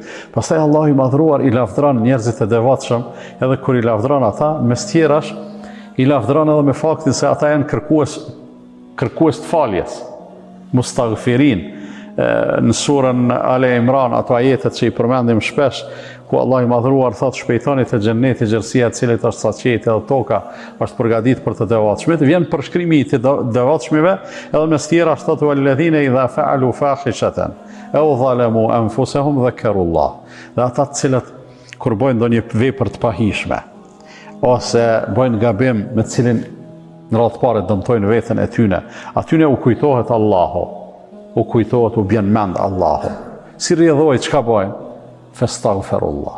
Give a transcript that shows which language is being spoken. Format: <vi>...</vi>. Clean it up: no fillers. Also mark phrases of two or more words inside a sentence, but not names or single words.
<sq>Pastaj Allahu i madhruar i lavdëron njerëzit e devotshëm, edhe kur i lavdëron ata, mes tjerash i lavdëron edhe me faktin se ata janë kërkues të faljes, mustaghfirin. Në surën Ale Imran, ato ajetet që i përmendim shpesh, ku Allah i madhruar thot shpejtoni të xheneti gjerësia e cilit është saqeti edhe toka është përgatitur për të devotshmit, vjen përshkrimi i të devotshmive, edhe mes tjera thot</sq> <ar>والذين إذا فعلوا فاحشة أو ظلموا أنفسهم ذكروا الله.</ar> <sq>Dhe ata të cilët kur bojnë ndonjë vepër të pahishme ose bojnë gabim me të cilin në radhë parë dëmtojnë veten e tyre, atyne u kujtohet Allahu, u kujtohet, u bjen mend Allahu. Si rrjedhoj çka bojnë? Fastaghfirullah.</sq>